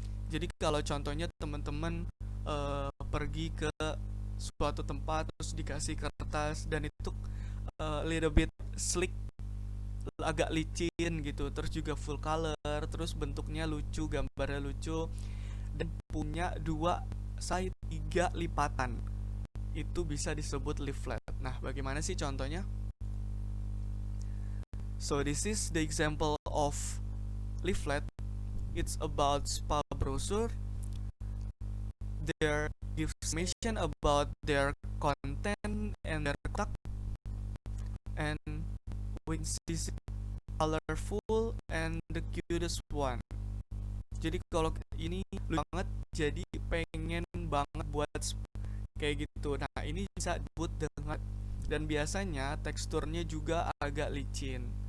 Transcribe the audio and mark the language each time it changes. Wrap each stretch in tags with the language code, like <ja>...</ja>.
<id>Jadi kalau contohnya teman-teman pergi ke suatu tempat terus dikasih kertas dan itu little bit slick, agak licin gitu, terus juga full color, terus bentuknya lucu, gambarnya lucu dan punya 2 size 3 lipatan, itu bisa disebut leaflet. Nah, bagaimana sih contohnya?</id> <en>So this is the example of leaflet. It's about spa brochure. There gives information about their content and their contact, and we see colorful and the cutest one. Jadi kalau ini lucu banget, jadi pengen</en> <id>banget buat kayak gitu. Nah, ini bisa disebut dengan, dan biasanya teksturnya juga agak licin.</id>